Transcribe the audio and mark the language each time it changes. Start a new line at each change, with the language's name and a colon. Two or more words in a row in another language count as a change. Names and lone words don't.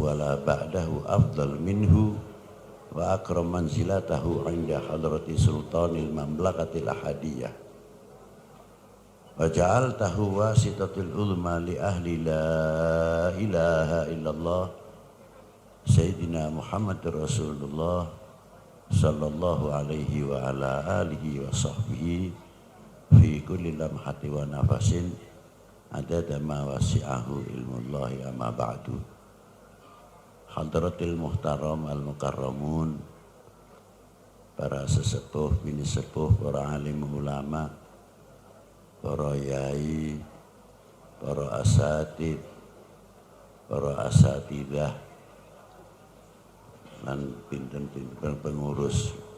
Arabic: ولا بعده أفضل منه وأكرم منزلته عند حضرة سلطان المملكة الأحدية وجعلته واسطة العظمى لأهل لا إله إلا الله سيدنا محمد رسول الله صلى الله عليه وعلى آله وصحبه في كل لمحة ونفس عدد ما وسعه علم الله أما بعد. حضرة المحترم المكرمون,
Javanese: para sesepuh, bini sepuh, para alim ulama, para yai, para asatid, para asatidah, dan pinten-pinten pengurus